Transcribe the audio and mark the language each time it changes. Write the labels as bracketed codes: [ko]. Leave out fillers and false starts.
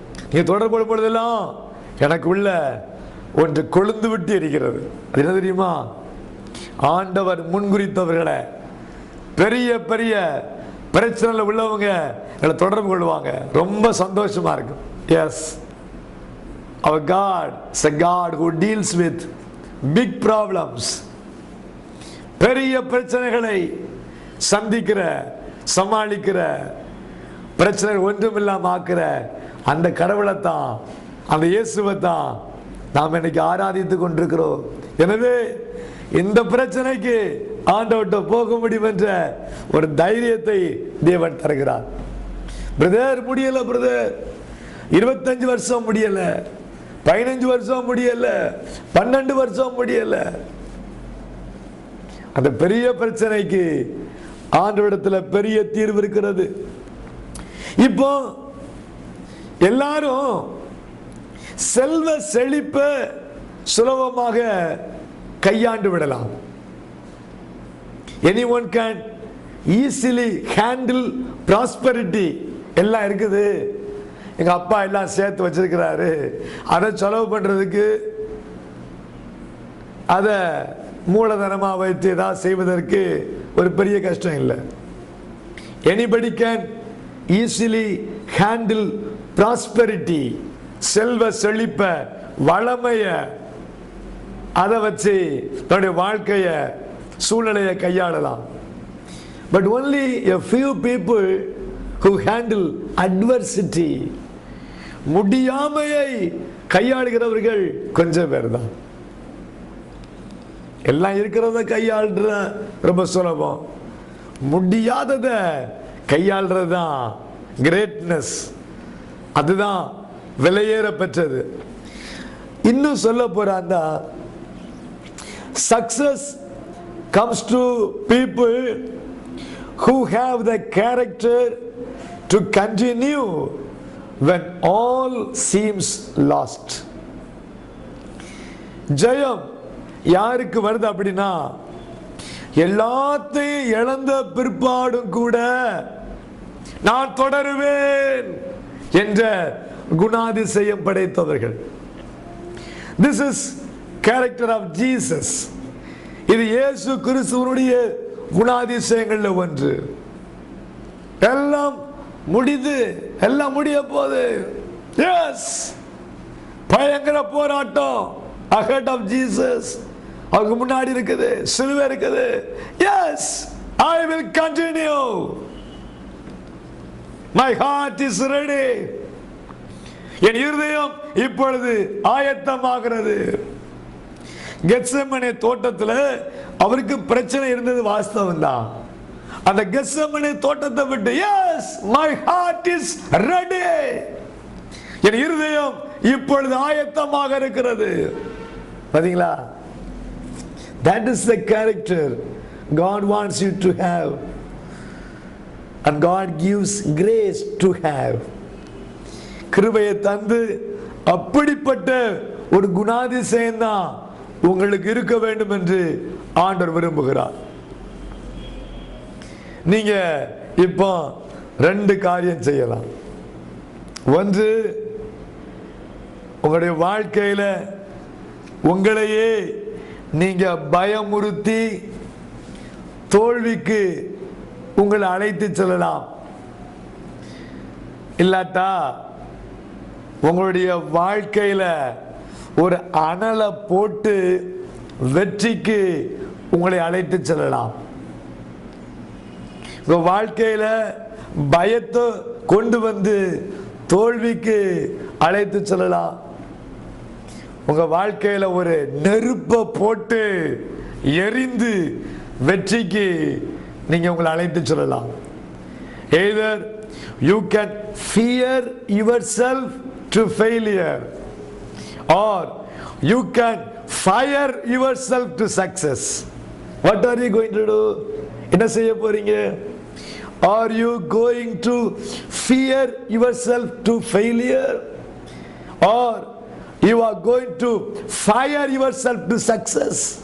[ta] நீங்க தொடர்பு கொள்ளும் பொழுதெல்லாம் எனக்கு உள்ள ஒன்று கொழுந்து விட்டு இருக்கிறது. அது என்ன தெரியுமா? ஆண்டவர் முன்குறித்தவர்களை, பெரிய பெரிய பிரச்சனையில் உள்ளவங்க எங்களை தொடர்பு கொள்வாங்க. ரொம்ப சந்தோஷமா இருக்கும். [en] yes, [ta] our [en] God is a God who deals with big problems. [ta] பெரிய பிரச்சனைகளை சந்திக்கிற, சமாளிக்கிற, பிரச்சனை ஒன்றுமில்லாம ஆக்குற அந்த கடவுளை தான், அந்த இயேசுவை தான் நாம் இன்னைக்கு ஆராதித்து கொண்டிருக்கிறோம். எனவே இந்த பிரச்சனைக்கு ஆண்டவர்கிட்ட போக முடியும் என்ற ஒரு தைரியத்தை தேவன் தருகிறார். பிரதர் முடியல, பிரதர் 25 வருஷம் முடியல, 15 வருஷம் முடியல, 12 வருஷம் முடியல. அந்த பெரிய பிரச்சனைக்கு ஆண்டவரிடத்தில் பெரிய தீர்வு இருக்கிறது. இப்போ எல்லாரும் செல்வ செழிப்பை சுலபமாக கையாண்டு விடலாம். [en] anyone can easily handle prosperity. [ta] எல்லாம் இருக்குது, எங்க அப்பா எல்லாம் சேர்த்து வச்சிருக்கிறாரு, அதை செலவு பண்றதுக்கு, அதை மூலதனமா வைத்து ஏதாவது செய்வதற்கு ஒரு பெரிய கஷ்டம் இல்லை. [en] anybody can easily handle prosperity. [ta] செல்வ செழிப்ப, வளமைய, அதை வச்சு தன்னுடைய வாழ்க்கைய, சூழ்நிலையை கையாளலாம். [en] But only a few people who handle adversity. [ta] முடியாமையை கையாளுகிறவர்கள் கொஞ்சம் பேர் தான். எல்லாம் இருக்கிறத கையாளுற ரொம்ப சுலபம், முடியாதத கையாளுறது தான் கிரேட்னஸ், அதுதான் விலையேற பெற்றது. இன்னும் சொல்ல போறாந்தா, [en] Success comes to people who have the character to continue when all seems lost. [ta] ஜெயம் யாருக்கு வருது அப்படின்னா, எல்லாத்தையும் இழந்த பிற்பாடும் கூட நான் தொடருவேன் என்ற குணாதிசயம் படைத்தவர்கள். [en] This is character of Jesus. [ta] இது இயேசு கிறிஸ்துவனுடைய குணாதிசயங்கள்ல ஒன்று. எல்லாம் முடிது, எல்லாம் முடிய போகுது. எஸ், பயங்கர போராட்டம் [en] ahead of Jesus. [ta] அவருக்கு முன்னாடி இருக்குது, சிலுவை இருக்குது. [en] Yes, I will continue. My heart is ready. [ta] என் இருதயம் இப்பொழுது ஆயத்தமாகிறது. கெத்செமனே தோட்டத்தில் அவருக்கு பிரச்சனை இருந்தது வாஸ்தவம் தான். அந்த கெத்செமனே தோட்டத்தை விட்டு, S, [en] my heart is ready, [ta] என் இருதயம் இப்பொழுது ஆயத்தமாக இருக்கிறது. பாத்தீங்களா? [en] That is the character God wants you to have, and God gives grace to have. [ta] கிருபையை தந்து அப்படிப்பட்ட ஒரு குணாதிசயம் தான் உங்களுக்கு இருக்க வேண்டும் என்று ஆண்டவர் விரும்புகிறார். நீங்க இப்போ 2 காரியம் செய்யலாம். ஒன்று, உங்களுடைய வாழ்க்கையில உங்களையே நீங்க பயமுறுத்தி தோல்விக்கு உங்களை அழைத்து செல்லலாம். இல்லாட்டா உங்களுடைய வாழ்க்கையில ஒரு அனலை போட்டு வெற்றிக்கு உங்களை அழைத்து செல்லலாம். உங்க வாழ்க்கையில பயத்தை கொண்டு வந்து தோல்விக்கு அழைத்து செல்லலாம். உங்க வாழ்க்கையில ஒரு நெருப்பை போட்டு எரிந்து வெற்றிக்கு நீங்க உங்களை அழைத்து செல்லலாம். [en] Either you can fear yourself to failure, or you can fire yourself to success. What are you going to do? [ta] என்ன செய்ய போறீங்க? [en] Are you going to fear yourself to failure, or you are going to fire yourself to success?